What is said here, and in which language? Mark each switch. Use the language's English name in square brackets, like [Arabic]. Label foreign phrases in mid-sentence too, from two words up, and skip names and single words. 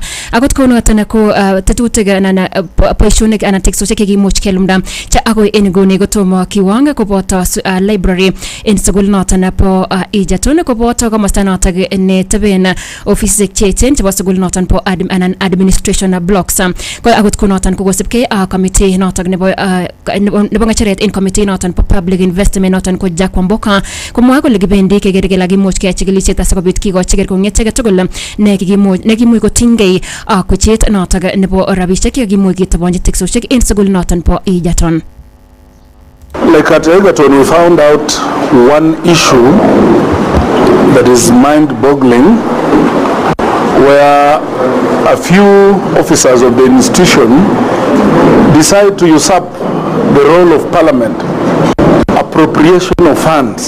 [Kalenjin] Akot konoton ko tetutik anan boisionik anan teksosiek chekimuch kelumda cha akoi en nguni kotomo kiwang koboto library en sugul noton po Egerton koboto komosta noton neteben ofisisiek cheechen chebo sugul noton po [English] administration blocks. [Kalenjin] Ko akot konoton ko kosibkei committee noton nebo ng'echeret en committee noton po [English] public investment [Kalenjin] noton ko Jack Wamboka komwa kole kibendi keker kele kimuch keyai chikilishet asikobit kikochi kerkong'et age tugul nekimuch kotinygei ak kochet notok nebo rabisiek chekimuch kitabonji teksosiek en sugul noton po Egerton. [English] Like at Egerton, we found out one issue that is mind-boggling, where a few officers of the institution decide to usurp the role of Parliament, appropriation of funds.